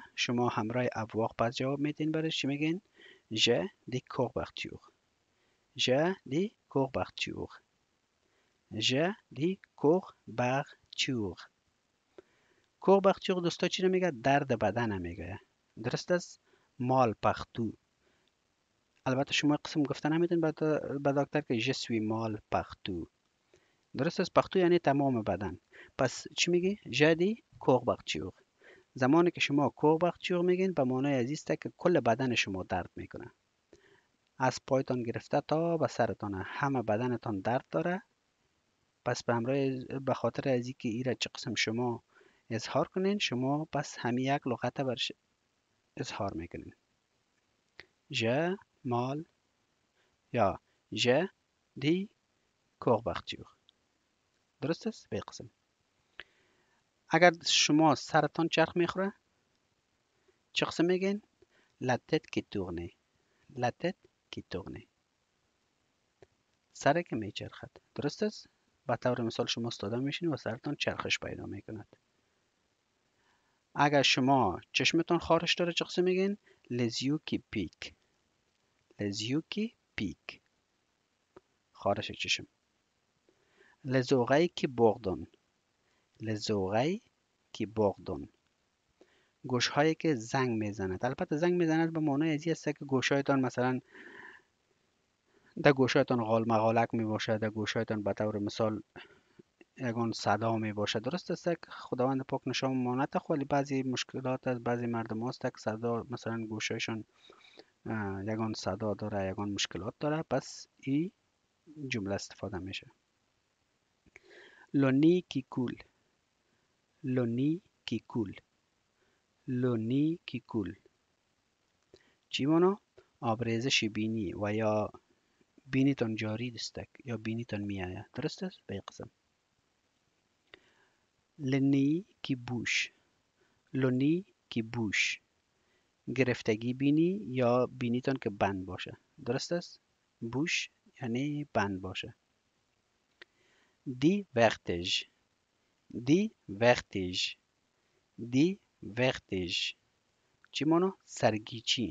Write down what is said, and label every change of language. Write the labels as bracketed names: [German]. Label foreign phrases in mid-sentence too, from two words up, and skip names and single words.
[Persian] شما همراه افواق پس جواب میدین. برش چی میگین؟ [French] j'ai des courbatures. Je dis courbature. Je dis courbature. [Persian] courbature دوستا چی رو میگه؟ درد بدن میگه. درست است؟ [French] mal partout. [Persian] البته شما قسم گفته نمیدین به دکتر که [French] je suis mal partout. [Persian] درست است؟ پختو یعنی تمام بدن. پس چی میگی؟ [French] je dis courbature. [Persian] زمانی که شما courbature میگین به معنای ازیسته که کل بدن شما درد میکنه. از پایتان گرفته تا به سرتان همه بدنتان درد داره. پس به خاطر از اینکه ایره چه قسم شما اظهار کنین، شما پس همین یک لغت برش اظهار میکنین. [French] je mal یا je dis courbature. [Persian] درست است؟ به قسم. اگر شما سرتان چرخ میخوره چه قسم میگین؟ [French] la tête qui tourne. la tête qui tourne. [Persian] سر که میچرخد. درست است؟ به طور مثال شما استاده میشین و سرتان چرخش پیدا میکند. اگر شما چشمتان خارش داره چه قسم میگین؟ [French] les yeux qui piquent. les yeux qui piquent. [Persian] خارش چشم. [French] les oreilles qui bourdonnent. les oreilles qui bourdonnent. [Persian] گوش هایی که زنگ میزند. البته زنگ میزند به معنای ازی است که گوشایتان مثلا در گوشایتان غال مغالک می باشد، در گوشایتان به طور مثال یگان صدا می باشد. درست است که خداوند پاک نشان مانت، ولی بعضی مشکلات از بعضی مردم هست که صدا مثلا گوشایشان یگان صدا داره، یگان مشکلات داره. پس این جمله استفاده میشه. [French] le nez qui coule. le nez qui coule. le nez qui coule. [Persian] چی مانا؟ آبریزش بینی و یا بینیتان جاری دستک یا بینیتان میآید. درست است؟ به قسم. [French] le nez qui bouge. le nez qui bouge. [Persian] گرفتگی بینی یا بینیتان که بند باشه. درست است؟ بوش یعنی بند باشه. [French] j'ai vertige. j'ai vertige. j'ai vertige. [Persian] چی مانا؟ سرگیچی.